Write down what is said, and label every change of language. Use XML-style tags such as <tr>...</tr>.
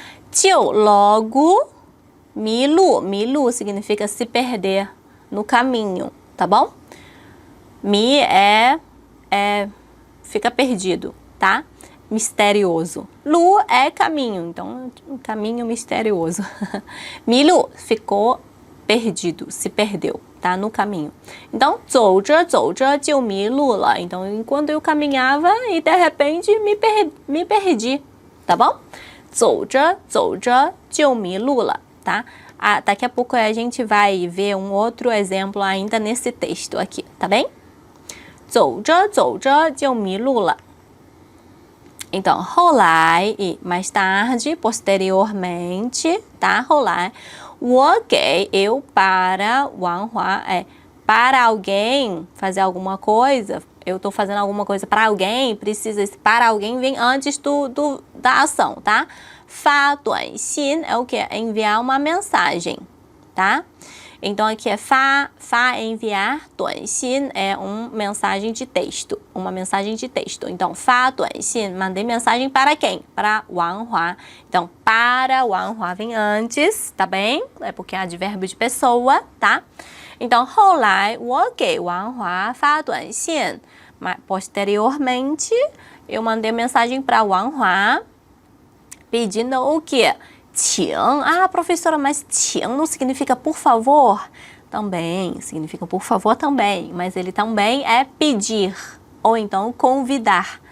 <zh>就</zh> <pt>logo</pt> <zh>迷路 迷路</zh> <pt>significa se perder no caminho, tá bom? Mi é fica perdido, tá? Misterioso. Lu é caminho, então um caminho misterioso. Milu ficou perdido, se perdeu, tá? No caminho.</pt> <zh>Então, 走着走着就迷路了.</zh> <pt>Então, enquanto eu caminhava e de repente me perdi, tá bom?</pt> <zh>走着走着就迷路了, tá?</zh> <pt>Daqui a pouco a gente vai ver um outro exemplo ainda nesse texto aqui, tá bem?</pt> <zh>走着走着就迷路了.</zh> <pt>Então, 后来 e mais tarde, posteriormente, tá?</pt> <zh>后来我给</zh> <pt>eu para Wang Hua para alguém fazer alguma coisa, eu tô fazendo alguma coisa para alguém, precisa esse para alguém vem antes da ação, tá?</pt> <zh>发短信</zh> <pt>é o que? É enviar uma mensagem, tá? Então aqui é fa enviar, 短信 é uma mensagem de texto, Então,</pt> <zh>发短信</zh> <pt>mandei mensagem para quem? Para Wang Hua. Então, para Wang Hua vem antes, tá bem? É porque é advérbio de pessoa, tá?</pt> <zh>Então, 后来我给王华发短信.</zh> <pt>Posteriormente, eu mandei mensagem para Wang Hua pedindo o quê?</pt> <zh>请.</zh> <pt>Professora, mas 请 não significa por favor? Também, significa por favor também, mas ele também é pedir, ou então convidar.</pt>